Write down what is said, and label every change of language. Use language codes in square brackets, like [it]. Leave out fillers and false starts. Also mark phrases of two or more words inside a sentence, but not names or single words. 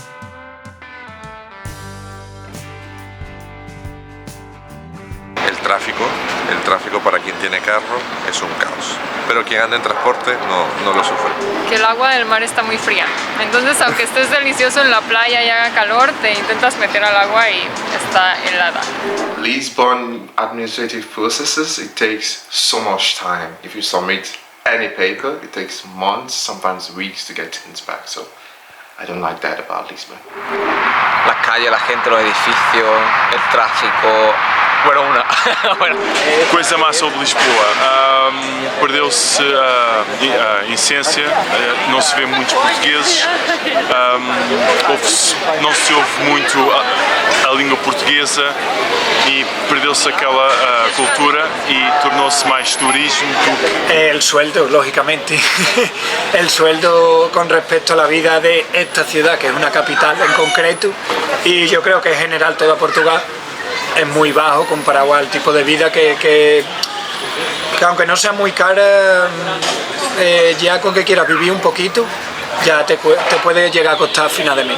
[es] El tráfico para quien tiene carro es un caos, pero quien anda en transporte no lo sufre. Que el agua del mar está muy fría, entonces aunque estés delicioso en la playa y haga calor, te intentas meter al agua y está helada. [en] Lisbon administrative processes, it takes so much time. If you submit any paper, it takes months, sometimes weeks to get things back. So I don't like that about Lisbon. [es] Las calles, la gente, los edificios, el tráfico. Bueno, bueno. [pt] Coisa má sobre Lisboa, perdeu-se a essência, não se vê muitos portugueses, não se ouve muito a língua portuguesa e perdeu-se aquela cultura y tornou-se mais turismo. [es] El sueldo, lógicamente. El sueldo con respecto a la vida de esta ciudad, que es una capital en concreto, y yo creo que en general toda Portugal, es muy bajo comparado al tipo de vida que aunque no sea muy cara, ya con que quieras vivir un poquito, ya te puede llegar a costar a final de mes.